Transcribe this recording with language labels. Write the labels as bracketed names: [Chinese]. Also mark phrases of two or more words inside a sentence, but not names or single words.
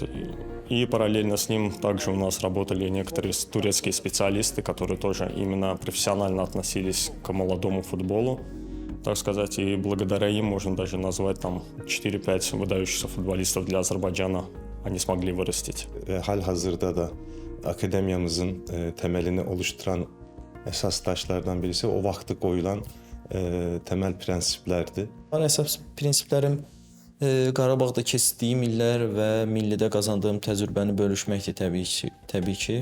[Russian] И параллельно с ним также у нас работали некоторые турецкие специалисты, которые тоже именно профессионально относились к молодому футболу, так сказать, и благодаря им можно даже назвать там 4-5 выдающихся футболистов для Азербайджана они смогли вырастить. [Azerbaijani] Hal-hazırda da akademiyamızın təməlini oluşturan əsas daşlardan birisi o vaxtı qoyulan təməl prinsiplərdir. Əsas prinsiplərim Qarabağda keçdiyim illər və millidə qazandığım təcrübəni bölüşməkdir təbii ki.